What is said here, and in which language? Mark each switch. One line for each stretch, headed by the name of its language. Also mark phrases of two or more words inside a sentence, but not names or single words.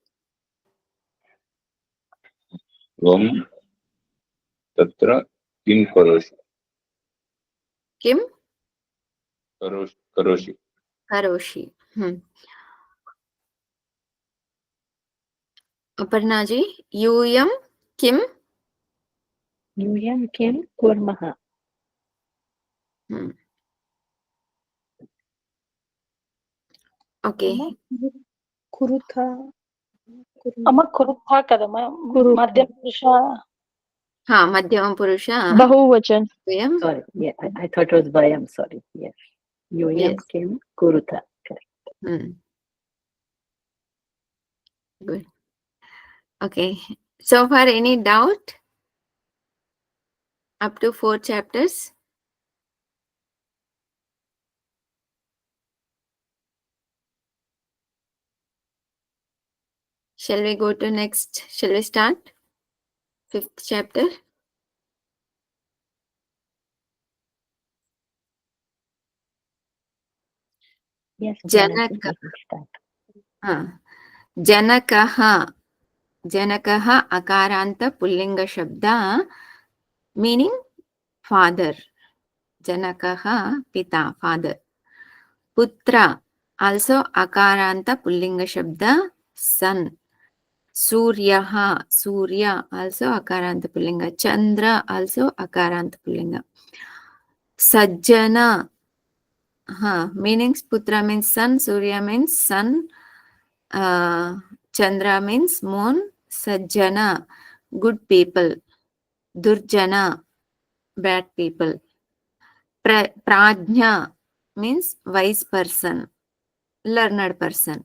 Sanskrit: त्वं तत्र किं करोषि. Kim. Karoshi. Karoshi. Aparna ji, Yuyam Kim? Yuyam Kim Kurmaha.
English: Okay.
Telugu: కురుథా అమ్మ కురుథా కదమ్మా
Sanskrit: మధ్య పురుష हाँ, मध्यम पुरुष. Bahuvachan. Yuyam.
English: Sorry, yeah, I thought it was Vayam. Sorry, yes. Yuyam Yes.
Sanskrit: Kim Kurutha. Correct.
English: Good. Okay. So far, any doubt? Up to 4 chapters? Shall we go to next? Shall we start? 5th chapter? Yes,
Sanskrit: Janaka.
English: we can start.
Sanskrit: Janakaha. Janakaha akaranta pullinga shabda,
English: meaning father.
Sanskrit: Janakaha pita, father. Putra, also akaranta pullinga shabda, son. Suryaha, Surya, also akaranta pullinga. Chandra, also akaranta pullinga. Sajjana,
English: meanings putra means son, Surya means sun, Chandra means moon, Sajjana, good people, Durjana, bad people. Prajna means wise person, learned person.